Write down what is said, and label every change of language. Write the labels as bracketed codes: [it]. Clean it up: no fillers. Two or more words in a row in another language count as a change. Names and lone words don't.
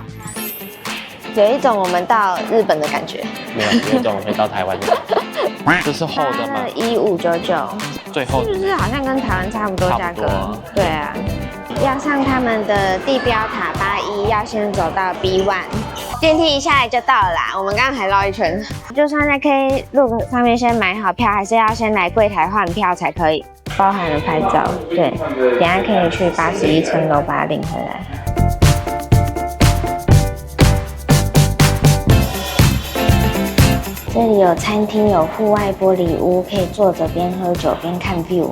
[zh] 有一種我們到日本的感覺，沒有，有一種我們到台灣的。這是厚的嗎？1599，最厚的，是不是好像跟台灣差不多價格？對啊，要上他們的地標塔巴伊，要先走到 B1，電梯一下來就到了啦。我們剛剛還繞一圈，就算在 Klook 上面先買好票，還是要先來櫃檯換票才可以，包含了拍照。對，等一下可以去81層樓把它領回來。這裡有餐廳，有戶外玻璃屋，可以坐着邊喝酒邊看 view。